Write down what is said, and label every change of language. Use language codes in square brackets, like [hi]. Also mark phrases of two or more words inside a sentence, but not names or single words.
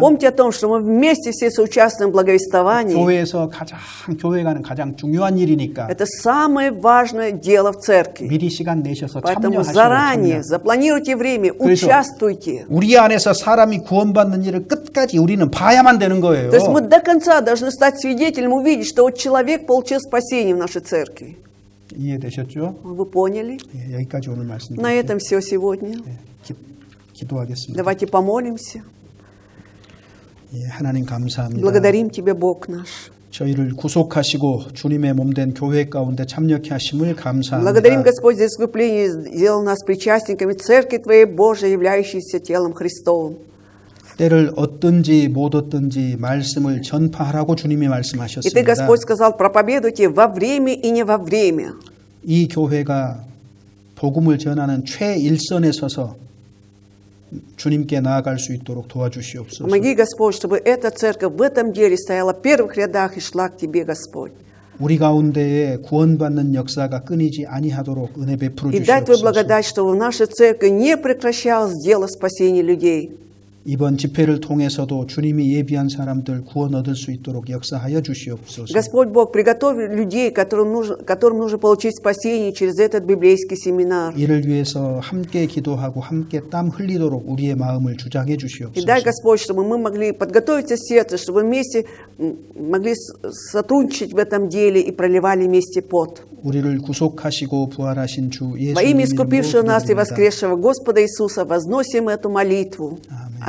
[ru] Помните о том, что мы вместе все соучаствуем в благовествовании. [ko] 교회에서 교회 가는 가장 중요한 일이니까 [ru] Это самое важное дело в церкви. [ko] 미리 시간 내셔서 [ru] Поэтому [ko] 참여하시고 [ru] заранее запланируйте время, [ko] 그래서 [ru] участвуйте. [ko] 우리 안에서 사람이 구원받는 일을 끝까지 우리는 봐야만 되는 거예요. [ru] То есть мы до конца должны стать свидетелем, увидеть, что вот человек получил спасение в нашей церкви. [ko] 이해되셨죠? [ru] Вы поняли? [ko] 예, 여기까지 오늘 [ru] На [ko] 말씀드릴게요. [ru] этом все сегодня. [ko] 기도하겠습니다. [ru] Давайте помолимся. [ko] 예, 하나님 감사합니다. [ru] Благодарим Тебя, Бог наш. [ko] 저희를 구속하시고 주님의 몸된 교회 가운데 참여케 하심을 감사합니다. [ru] Благодарим, Господь, за искупление, сделал нас причастниками Церкви Твоей Божией, являющейся телом Христовым. [ko] 때를 얻든지 못 얻든지 말씀을 전파하라고 주님이 [ru] И Ты, [ko] 말씀하셨습니다. [ru] Господь, сказал, проповедуйте во время и не во время. [ko] 이 교회가 복음을 전하는 최일선에 서서 주님께 나아갈 수 있도록 도와주시옵소서. [ru] Помоги, Господь, чтобы эта церковь в этом деле стояла в первых рядах и шла к Тебе, Господь. [ko] 우리 가운데에 구원받는 역사가 끊이지 아니하도록 은혜 베풀어 [ru] И дай Твою [ko] 주시옵소서. [ru] благодать, чтобы в нашей церкви не прекращалось дело спасения людей. [ko] 이번 집회를 통해서도 주님이 예비한 사람들 구원 얻을 수 있도록 역사하여 주시옵소서. [ru] Господь Бог, приготовь людей, которым нужно получить спасение через этот библейский семинар. [ko] 이를 위해서 함께 기도하고 함께 땀 흘리도록 우리의 마음을 주장해 [ru] И [ko] 주시옵소서. [ru] дай, Господь, чтобы мы могли подготовиться сердце, чтобы вместе могли сотрудничать в этом деле и проливали вместе пот. [ko] 우리를 구속하시고 부활하신 주 [ru] Во имя [ko] 예수님 [ru] искупившего [ko] 이름으로 [ru] нас и [ko] 기도드립니다. [ru] воскресшего Господа Иисуса возносим эту молитву.